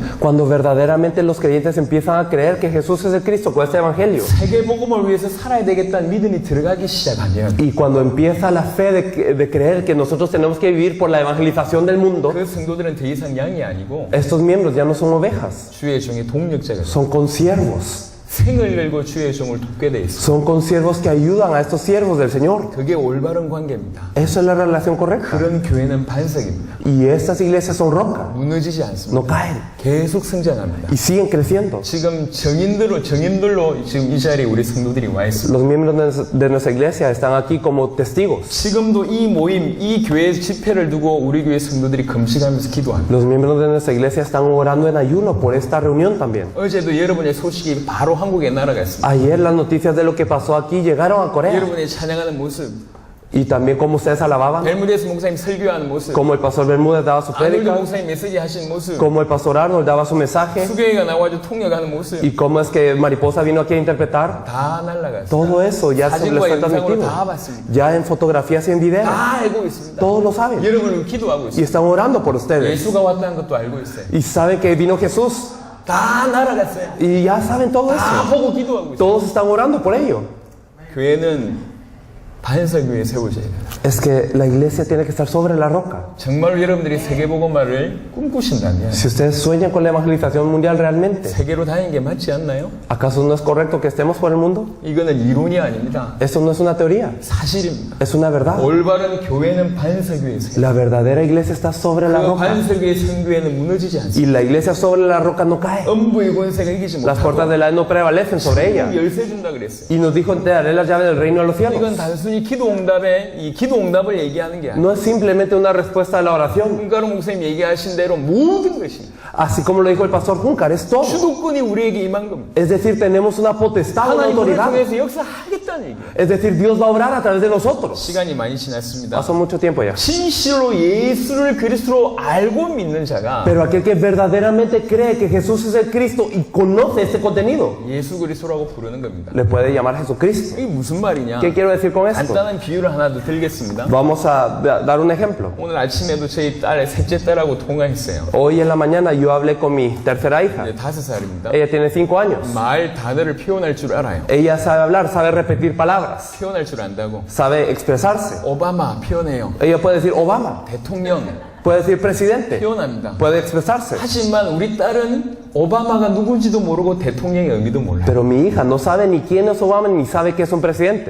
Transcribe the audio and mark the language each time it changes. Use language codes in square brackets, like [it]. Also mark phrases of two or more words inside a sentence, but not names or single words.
[es] Cuando verdaderamente los creyentes empiezan a creer que Jesús es el Cristo con este evangelio. [ko] 세계 복음을 위해서 살아야 되겠다는 믿음이 들어가기 시작하면 [es] Y cuando empieza la fe de creer que nosotros tenemos que vivir por la evangelización del mundo, [ko] 그 성도들은 더 이상 양이 아니고 [es] estos miembros ya no son ovejas, [ko] 주의 종의 동력자가 돼요. [es] son consiervos. [ko] 생을 열고 주의 종을 돕게 돼 있어요. [es] Son consiervos que ayudan a estos siervos del Señor. [ko] 그게 올바른 관계입니다. [es] Eso es la relación correcta. [ko] 그런 교회는 반석입니다. [es] Y estas iglesias son roca, [ko] 무너지지 않습니다. [es] no caen [ko] 계속 성장합니다. [es] y siguen creciendo. [ko] 지금 정인들로 지금 이 자리에 우리 성도들이 와 있습니다. [es] Los miembros de nuestra iglesia están aquí como testigos. [ko] 지금도 이 모임, 이 교회 집회를 두고 우리 교회 성도들이 금식하면서 기도합니다. [es] Los miembros de nuestra iglesia están orando en ayuno por esta reunión también. [ko] 어제도 여러분의 소식이 바로 한국에 날아갔습니다. [es] Ayer las noticias de lo que pasó aquí llegaron a Corea. [ko] 여러분의 찬양하는 모습, [es] Y también como ustedes alababan, [ko] 벨무데스 목사님 설교하는 모습, [es] como el pastor Bermúdez daba su [ko] 아놀드 [es] prédica, [ko] 목사님 메시지 하신 모습, [es] como el pastor Arnold daba su mensaje, [ko] 수교회가 나와서 통역하는 모습 [es] y cómo es que Mariposa vino aquí a interpretar. [ko] 다 날라갔어요. [es] Todo eso ya se les [ko] 사진과 [es] fue [ko] 영상으로 [es] transmitido. [ko] 다 봤습니다. [es] Ya en fotografías y en video. [ko] 다 알고 있습니다. [es] Todos lo saben. [ko] 여러분은 기도하고 [es] Y [ko] 있어요. [es] están orando por ustedes. [ko] 예수가 왔다는 것도 알고 있어요. [es] Y saben que vino Jesús. [ko] 다 날아갔어요. [es] Y ya saben todo [ko] 다 [es] eso. [ko] 보고 기도하고 있어요. [es] Todos están orando por ello. [ko] 교회는 반석위에 세워져야 돼요. [es] Es que la iglesia tiene que estar sobre la roca. [ko] 정말 여러분들이 세계복음화를 꿈꾸신다면 [es] Si ustedes sueñan con la evangelización mundial realmente, [ko] 세계로 다니는 게 맞지 않나요? [es] ¿acaso no es correcto que estemos por el mundo? [ko] 이거는 이론이 아닙니다. [es] Eso no es una teoría, [ko] 사실입니다. [es] es una verdad. [ko] 올바른 교회는 반석 위에 세워져요. [es] La verdadera iglesia está sobre la [ko] 그 [es] roca. [ko] 반석 위에 선 교회는 무너지지 않습니다. [es] Y la iglesia sobre la roca no cae. [ko] 음부의 권세가 이기지 [es] Las puertas [ko] 못하고 [es] de la no prevalecen sobre ella. [ko] 열쇠 준다 그랬어요. [es] Y nos dijo, te daré las llaves del reino de los [ko] 이건 [es] cielos. [ko] 단순히 이 기도 응답을 얘기하는 게 아니에요. [es] No es simplemente una respuesta a la oración. [ko] 훈가로 목사님 얘기하신 대로 모든 것입니다. [es] Así como lo dijo el pastor Júncar, es todo. [ko] 주도권이 우리에게 임한 겁니다. [es] Es decir, tenemos una potestad, una [ko] 하나님 우리를 [es] autoridad. [ko] 통해서 역사하겠다는 얘기예요. [es] Es decir, Dios va a obrar a través de nosotros. [ko] 시간이 많이 지났습니다. [es] Pasó mucho tiempo ya. [ko] 진실로 예수를 그리스도로 알고 믿는 자가 [es] Pero aquel que verdaderamente cree que Jesús es el Cristo y conoce este contenido, [ko] 예수 그리스도라고 부르는 겁니다. [es] le puede llamar Jesucristo. [ko] 이게 무슨 말이냐? [es] ¿Qué quiero decir con esto? [ko] 간단한 비유를 하나 더 들겠습니다. [es] Vamos a dar un ejemplo. [ko] 오늘 아침에도 저희 셋째 딸하고 통화했어요. [es] Hoy en la mañana yo hablé con mi tercera hija. [ko] 이제 5살입니다. [es] Ella tiene 5 años. [ko] 말 단어를 표현할 줄 알아요. [es] Ella sabe hablar, sabe repetir palabras, [ko] 표현할 줄 안다고. [es] sabe expresarse. [ko] 오바마 표현해요. [es] Ella puede decir Obama, [ko] 대통령 [es] puede decir presidente, [ko] 표현합니다. [es] puede expresarse. [ko] 하지만 우리 딸은 오바마가 누군지도 모르고 대통령의 의미도 몰라요. [es] Pero mi hija no sabe ni quién es Obama ni sabe qué es un presidente.